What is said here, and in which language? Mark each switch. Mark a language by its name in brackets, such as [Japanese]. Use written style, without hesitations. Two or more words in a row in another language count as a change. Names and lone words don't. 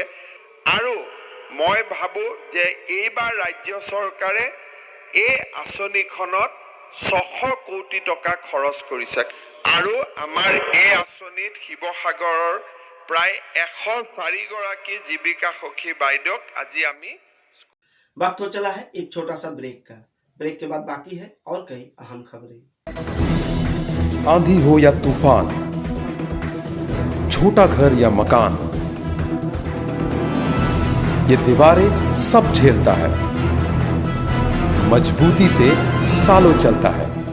[Assamese] আৰু মই ভাবো যে এইবাৰ ৰাজ্য চৰকাৰে এই আঁচনিখনত 600 কোটি টকা খৰচ কৰিছে আৰু আমাৰ এই আঁচনিত শিৱসাগৰৰ প্ৰায় 104 গৰাকী জীৱিকা সখী বাইদেউক আজি আমি [Hindi] वक्त हो चला है एक छोटा सा ब्रेक का। ब्रेक के बाद बाकी है और कई अहम खबरें। आंधी हो या तूफान, छोटा घर या मकान, ये दीवारें सब झेलता है, मजबूती से सालों चलता है।